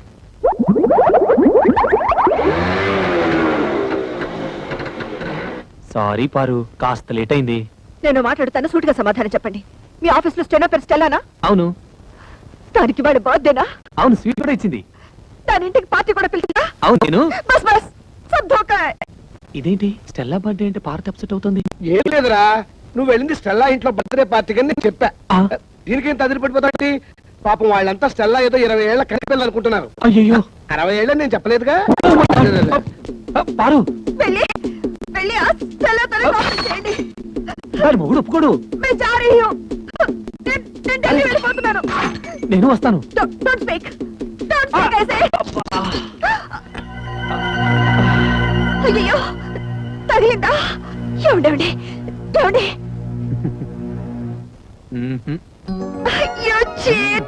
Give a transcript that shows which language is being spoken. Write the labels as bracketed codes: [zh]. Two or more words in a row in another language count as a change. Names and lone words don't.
[te] సారీ పారు, కాస్త లేట్ అయింది. నేను మాట్లాడుతాను, సూటిగా సమాధానం చెప్పండి. మీ ఆఫీస్ లో స్టెనో పేరు స్టెల్లానా? అవును. దానికి వాడి బర్త్డేనా? అవును, స్వీట్ కూడా ఇచ్చింది. దాని ఇంటికి పార్టీ కూడా పిలిచిందా? అవును. నేను [hi] बस बस, सब धोखा है. [te] ఇదేంటి స్టెల్లా బర్త్డే అంటే పార్వతి అప్సెట్ అవుతుంది? ఏం లేదురా, నువ్వు వెళ్ళింది స్టెల్లా ఇంట్లో బర్త్డే పార్టీకి అని నేను చెప్పా. ఆ. దీనికి ఎంత అదిరిపడిపోతాంటి? పాపం వాళ్ళంతా స్టెల్లా ఏదో 20 ఏళ్ల కనిపిల్లు అనుకుంటున్నారు. అయ్యో. 60 ఏళ్ళని నేను చెప్పలేదుగా. పారు, వెళ్ళి వెళ్ళి ఆ స్టెల్లాతో కాన్ఫరెన్స్ చేయండి. వాడి మొగుడు ఒప్పుకోడు. [hi] मैं जा रही हूं. [te] నేను ఢిల్లీ వెళ్ళిపోతున్నాను. నేను వస్తాను. [en] don't speak [te] ఐసే. అయ్యో, తగిలిందా? ఏమండి ఏమండి? అయ్యో, చీట్.